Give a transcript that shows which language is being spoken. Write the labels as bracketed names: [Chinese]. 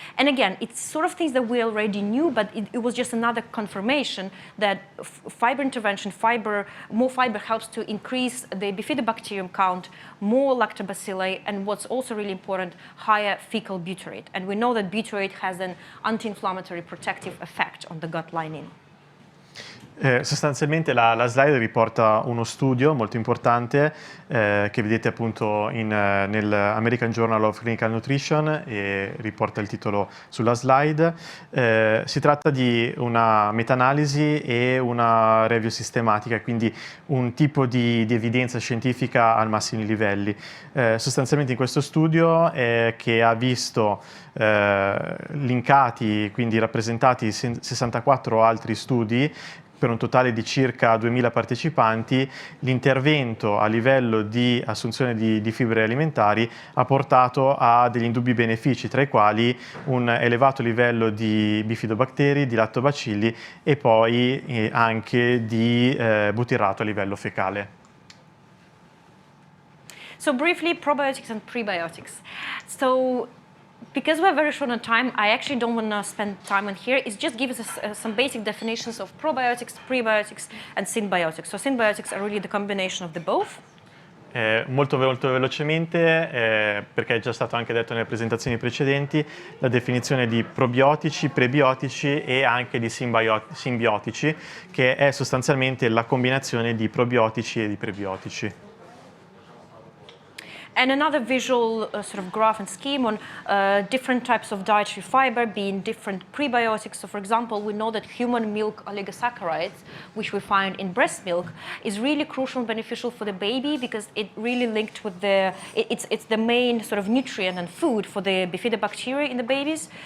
[English] And again, it's sort of things that we already knew, but it was just another confirmation that fiber intervention, more fiber helps to increase the bifidobacterium count, more lactobacilli, and what's also really important, higher fecal butyrate. And we know that butyrate has an anti-inflammatory protective effect on the gut lining. [Italian] Sostanzialmente la slide riporta uno studio molto importante che vedete appunto nel American Journal of Clinical Nutrition, e riporta il titolo sulla slide. Si tratta di una meta-analisi e una review sistematica, quindi un tipo di evidenza scientifica al massimi livelli. Sostanzialmente in questo studio che ha visto linkati, quindi rappresentati 64 altri studi, per un totale di circa 2000 partecipanti, l'intervento a livello di assunzione di fibre alimentari ha portato a degli indubbi benefici, tra i quali un elevato livello di bifidobatteri, di lattobacilli e poi anche di butirrato a livello fecale. [English] So briefly, probiotics and prebiotics. So because we're very short on time, I actually don't want to spend time on here. It's just give us some basic definitions of probiotics, prebiotics, and symbiotics. So symbiotics are really the combination of the both. [Italian] Molto velocemente, perché è già stato anche detto nelle presentazioni precedenti, la definizione di probiotici, prebiotici e anche di simbiotici, che è sostanzialmente la combinazione di probiotici e di prebiotici. [English] And another visual sort of graph and scheme on different types of dietary fiber being different prebiotics. So for example, we know that human milk oligosaccharides, which we find in breast milk, is really crucial and beneficial for the baby, because it really linked with it's the main sort of nutrient and food for the bifidobacteria in the babies.